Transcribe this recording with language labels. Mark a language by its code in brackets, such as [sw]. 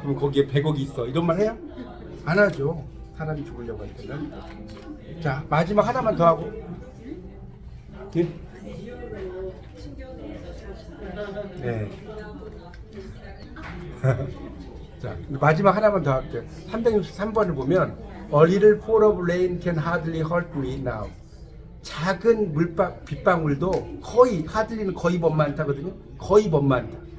[ko] 그럼 거기에 100억이 있어. 이런 말 해요? 안 하죠. 사람이 죽으려고 할 때는. 자, 마지막 하나만 더 하고. 네. 네. 자, 마지막 하나만 더 할게요. 363번을 보면 [en] A little fall of rain can hardly hurt me now. [ko] 작은 빗방울도 거의, hardly는 거의 범만타거든요. 거의 범만타.